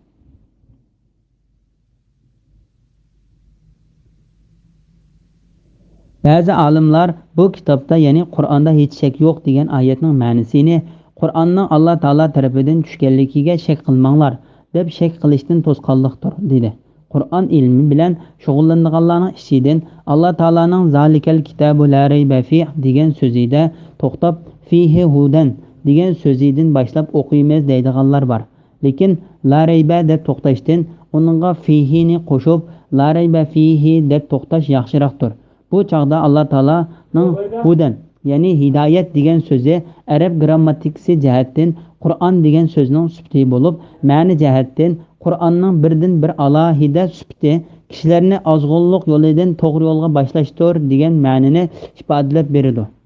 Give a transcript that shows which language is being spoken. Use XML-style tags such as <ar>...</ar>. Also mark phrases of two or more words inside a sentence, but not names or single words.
<uz>Ba'zi olimlar bu kitobda, ya'ni Qur'onda hech shak yo'q degan oyatning ma'nosini Qur'onning Alloh taolo tarafidan tushganligiga shak qilmanglar deb shak qilishdan to'sqanlikdir dedi. Qur'on ilmi bilan shug'ullanganlarning ichidan Alloh taoloning</uz> <ar>ذلك الكتاب لا ريب في</ar> <uz>degan so'zida to'xtab</uz> <ar>فيه هدى</ar> <uz>degan so'zidan boshlab o'qiymiz deydiganlar bor. Lekin</uz> <ar>لا ريب</ar> <uz>deb to'xtashdan uningga fihini qo'shib</uz> <ar>لا ريب فيه</ar> <uz>deb to'xtash yaxshiroqdir. Bu chaqda Alloh taoloning hudan, ya'ni hidoyat degan so'zi arab grammatikasi jihatdan Qur'on degan so'zning sifati bo'lib, ma'ni jihatdan Qur'onning birdan bir alohida sifati kishilarni ozg'unlik yo'lidan to'g'ri yo'lga boshlashdir degan ma'nini ifodalab beradi.</uz>